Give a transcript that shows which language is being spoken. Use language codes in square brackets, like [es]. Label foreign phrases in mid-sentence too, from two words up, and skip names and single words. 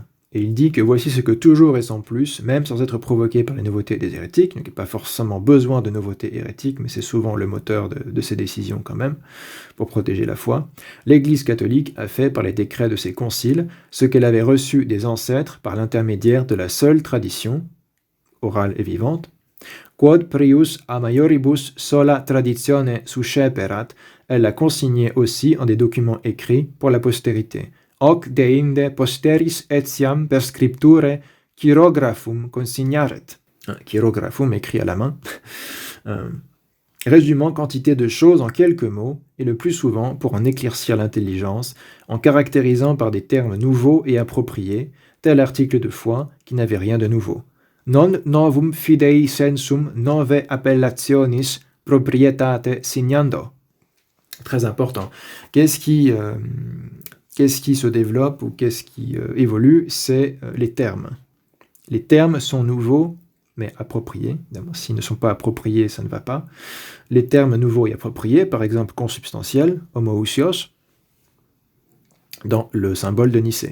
[fr] Et il dit que voici ce que toujours et sans plus, même sans être provoqué par les nouveautés des hérétiques, donc il n'y a pas forcément besoin de nouveautés hérétiques, mais c'est souvent le moteur de ces décisions quand même, pour protéger la foi, l'Église catholique a fait par les décrets de ses conciles ce qu'elle avait reçu des ancêtres par l'intermédiaire de la seule tradition, orale et vivante, [la] quod prius a maioribus sola traditione susceperat, [fr] elle l'a consigné aussi en des documents écrits pour la postérité. [la] Hoc deinde posteris etiam per scripture chirographum consignaret. [fr] Chirographum écrit à la main. Résumant quantité de choses en quelques mots, et le plus souvent pour en éclaircir l'intelligence, en caractérisant par des termes nouveaux et appropriés, tel article de foi qui n'avait rien de nouveau. [la] Non novum fidei sensum nove appellationis proprietate signando. [fr] Très important. Qu'est-ce qui se développe ou qu'est-ce qui évolue? C'est les termes. Les termes sont nouveaux, mais appropriés. Évidemment, s'ils ne sont pas appropriés, ça ne va pas. Les termes nouveaux et appropriés, par exemple consubstantiel, homoousios, dans le symbole de Nicée.